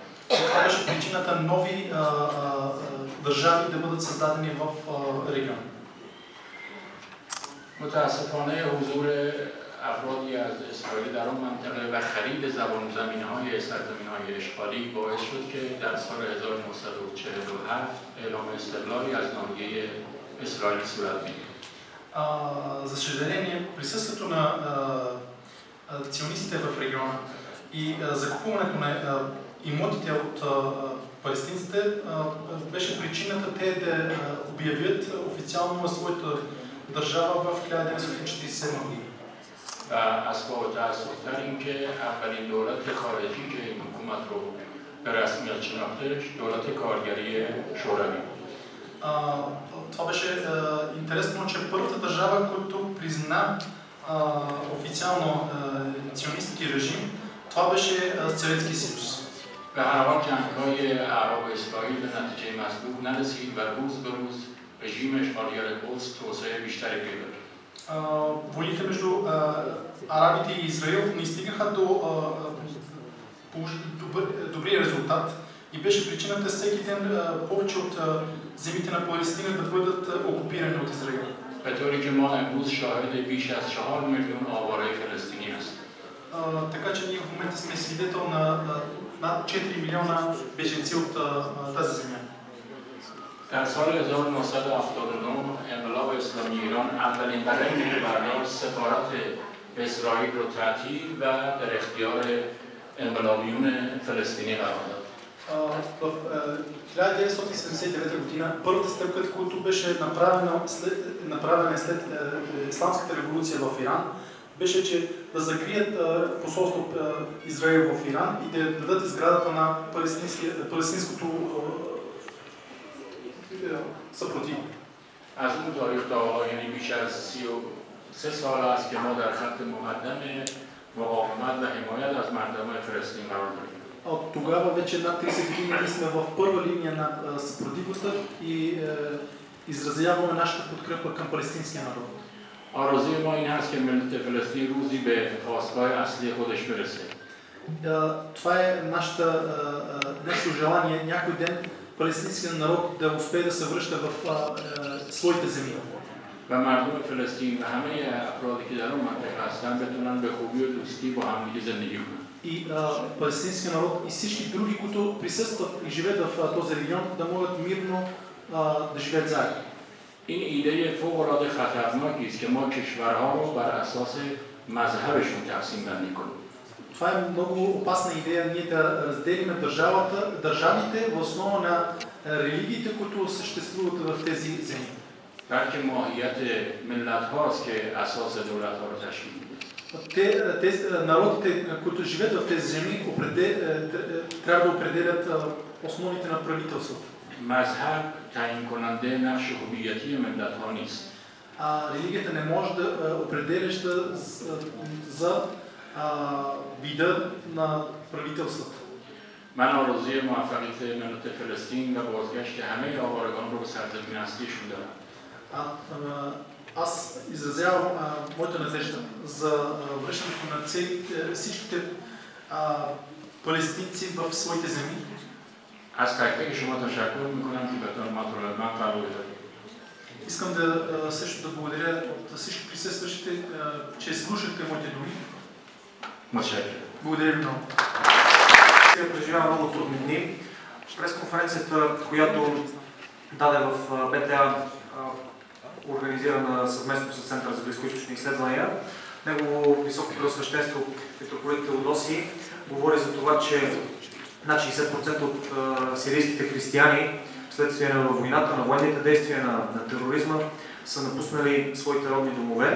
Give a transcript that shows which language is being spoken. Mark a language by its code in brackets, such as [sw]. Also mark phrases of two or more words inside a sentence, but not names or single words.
[bg] Това беше причината нови държави да бъдат създадени в региона. [fa] متاسفانه حضور افرادی از اسرائیل در آن منطقه و خرید زمین‌های سرزمین‌های اشغالی باعث شد که در سال 1947 اعلام استقلالی از ناحیه اسرائیل صورت بگیرد. [bg] За съжаление, присъствието на сионистите в региона и закупуването на имотите от палестинците беше причината те да обявят официално на своята държава в 1947 година. [fa] و اسباب تأسف‌تر این که اولین دولت خارجی که این حکومت رو به رسمیت شناختش دولت کارگری شوروی. [bg] Това беше интересно, че първата държава, която призна официално сионистски режим, това беше Съветския съюз. [fa] به هر حال جنگ‌های عرب و اسرائیل به نتیجه مطلوب نرسید و روز به روز رژیم اشغالگر قدس توسعه بیشتری پیدا کرد. [bg] Войните между арабите и Израил не стигнаха до добрия резултат и беше причината всеки ден повече от земите на Палестина да бъдат окупирани от Израил. [fa] به طوری که ما امروز شاهد بیش از 4 میلیون آواره فلسطینی هستیم. [bg] Така че ние в момента сме свидетел на над 4 милиона беженци от тази земя. [fa] در سال 1979 انقلاب اسلامی ایران اولین قدمی که برداشت سفارت اسرائیل رو تعطیل و در اختیار انقلابیون فلسطینی قرار داد. [bg] В 1979 година първата стъпка, която беше направена след Исламската революция в Иран, беше, че да закрият посолство Израел в Иран и да дадат изградата на палестинското съпротив. [fa] از اون تاریخ تا یعنی بیش از 33 سال است که ما در خط مقدم مقاومت و حمایت از مردم فلسطین قرار داریم. [bg] От тогава вече над 30 години ние сме в първа линия на съпротивността и изразяваме нашата подкрепа към палестинския народ. [fa] آرزوی ما این هست که ملت فلسطین روزی به خواستگاه اصلی خودش برسه. [bg] Това е нашето желание някой ден палестинският народ да успее да се връща в своите земи. [fa] و مردم فلسطین و همه افرادی که در اون منطقه هستن بتونن به خوبی و دوستی با همدیگه زندگی کنن. [bg] И палестинския народ и всички други, които присъстват и живеят в този регион, да могат мирно да живеят заедно. [fa] این ایده فوق‌العاده خطرناکی است که ما کشورها رو بر اساس مذهبشون تقسیم بندی کنیم. [bg] Това е много опасна идея, ние да разделим държавите в основа на религиите, които съществуват в тези земи. [fa] بلکه ماهیت ملت هاست که اساس دولت ها رو تشکیل میده. [bg] Народите, които живеят в тези земи, трябва да определят основите на правителството. [fa] مذهب تعیین کننده نقش هویتی ملت ها نیست. [bg] Религията не може да определяща за вида на правителството. [fa] من آرزوی موفقیت ملت فلسطین و بازگشت همه آوارگان رو به سرزمین اصلیشون دارم. [bg] Аз изразявам моята надежда за връщането на всичките палестинци в своите земи. [fa] از تک تک شما تشکر میکنم که به مطالب من قبول دارید. [bg] Искам да също да благодаря на всички присъстващите, че слушахте моите думи. [fa] متشکرم. [bg] Благодаря ви много. Преживява много трудни дни. Пресконференцията, която даде в БТА, организирана съвместно с Центъра за близкоизточни изследвания, негово високо преосвещенство митрополит Теодосий говори за това, че над 60% от сирийските християни вследствие на войната, на военните действия, на тероризма са напуснали своите родни домове.